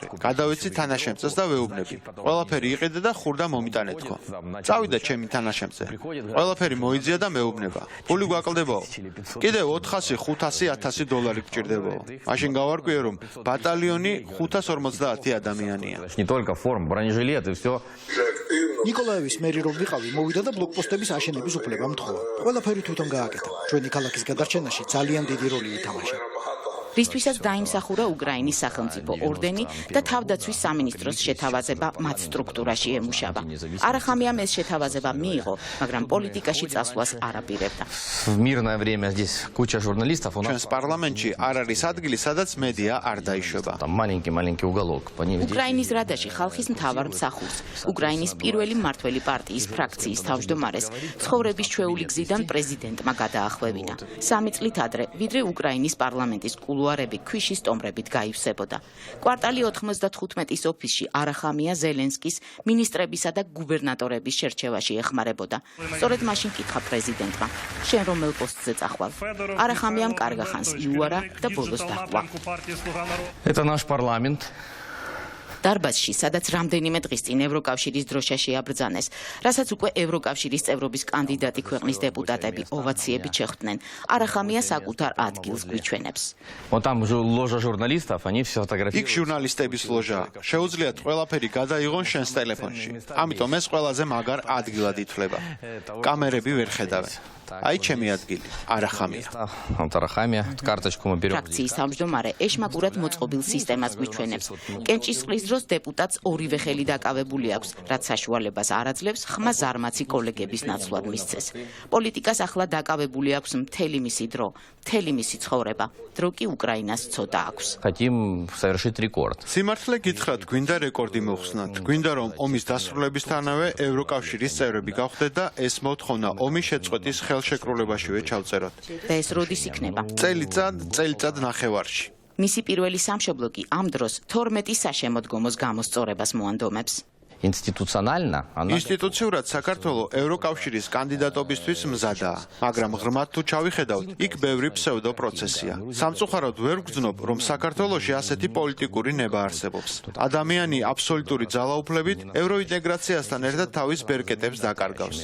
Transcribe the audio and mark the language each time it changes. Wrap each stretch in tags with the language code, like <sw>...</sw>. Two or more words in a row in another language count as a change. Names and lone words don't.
<ka>გადავეცი თანაშემწეს და ვეუბნები. ყველაფერი იყიდე და ხურდა მომიტანეთქო. წავიდა ჩემი თანაშემწე. ყველაფერი მოიძია და მეუბნება. ფული გვაკლდებაო. კიდევ 400-500 $1000 გჭირდებაო. მაშინ გავარკვიე, რომ ბატალიონი 550 ადამიანია.</ka> <ru>Не только форма, бронежилет и все.</ru> <ka>ნიკოლაევის მერი რომ ვიყავი, მოვიდა და ბლოკპოსტების აშენების უფლება მთხოვა. ყველაფერი თვითონ გააკეთა. ჩვენი ქალაქის გადარჩენაში ძალიან დიდი როლი ითამაშა. რისთვისაც დაიმსახურა უკრაინის სახელმწიფო ორდენი და თავდაცვის სამინისტროს შეთავაზება მათ სტრუქტურაში ემუშავა. არახამიამ ეს შეთავაზება მიიღო, მაგრამ პოლიტიკაში წასვლას არ აპირებდა.</ka> <ru>В мирное время здесь куча журналистов, у нас</ru> <ka>ჩვენს პარლამენტში არ არის ადგილი, სადაც მედია არ დაიშვება.</ka> <ru>там маленький уголок.</ru> <ka>უკრაინის რადაში ხალხის მთავარ მსახურს, უკრაინის პირველი მმართველი პარტიის ფრაქციის თავმჯდომარეს ცხოვრების ჩვეული გზიდან პრეზიდენტმა გადაახვევინა. 3 წლით ადრე, ვიდრე უკრაინის პარლამენტის კულუარები ქვიშის ტომრებით გაივსებოდა. კვარტალი 95-ის ოფისში არახამია ზელენსკის მინისტრებისა და გუბერნატორების შერჩევაში ეხმარებოდა. სწორედ მაშინ კითხა პრეზიდენტმა: შენ რომელ პოსტზე წახვალ? არახამიამ კარგა ხანს იუარა და ბოლოს დაჰყვა.</ka> <ru>Это наш парламент.</ru> <ka>დარბაზში, სადაც რამდენიმე დღის წინ ევროკავშირის დროშა შეაბრძანეს, რასაც უკვე ევროკავშირის წევრობის კანდიდატი ქვეყნის დეპუტატები ოვაციებით შეხვდნენ. არახამია საკუთარ ადგილს გვიჩვენებს.</ka> <ru>Вот там уже ложа журналистов, они все</ru> <ka>იქ</ka> <ru>фотографируют.</ru> <ka>ჟურნალისტების ლოჟაა. შეუძლიათ ყველაფერი გადაიღონ შენს ტელეფონში. ამიტომ ეს ყველაზე მაგარ ადგილად ითვლება. კამერები ვერ ხედავენ. აი ჩემი ადგილი, არახამია.</ka> <ru>Вот Арахамия, карточку мы берем.</ru> <ka>ფრაქციის თავმჯდომარე ეშმაკურად მოწყობილ სისტემას გვიჩვენებს. კენჭისყრის დროს დეპუტატს ორივე ხელი დაკავებული აქვს, რაც საშუალებას არ აძლევს ხმა ზარმაცი კოლეგების ნაცვლად მისცეს. პოლიტიკას ახლა დაკავებული აქვს მთელი მისი დრო, მთელი მისი ცხოვრება. დრო კი უკრაინას ცოტა აქვს.</ka> <ru>Хотим совершить рекорд.</ru> <ka>სიმართლე გითხრათ, გვინდა რეკორდი მოხსნათ. გვინდა რომ ომის დასრულებისთანავე ევროკავშირის წევრები გავხდეთ და ეს მოთხოვნა ომის შეწყვეტის ხელშეკრულებაშივე ჩავწეროთ. და ეს როდის იქნება? წელიწად ნახევარში. მისი პირველი სამშობლო კი ამ დროს 12 საშემოდგომოს გამოსწორებას მოანდომებს.</ka> <ru>Институционально она</ru> <ka>ინსტიტუციურად საქართველოს ევროკავშირის კანდიდატობისთვის მზადაა, მაგრამ ღრმად თუ ჩავიხედავთ, იქ ბევრი ფსევდო პროცესია. სამწუხაროდ ვერ ვგრძნობ, რომ საქართველოში ასეთი პოლიტიკური ნება არსებობს. ადამიანი აბსოლუტური ძალაუფლებით ევროინტეგრაციასთან ერთად თავის ბერკეტებს დაკარგავს.</ka>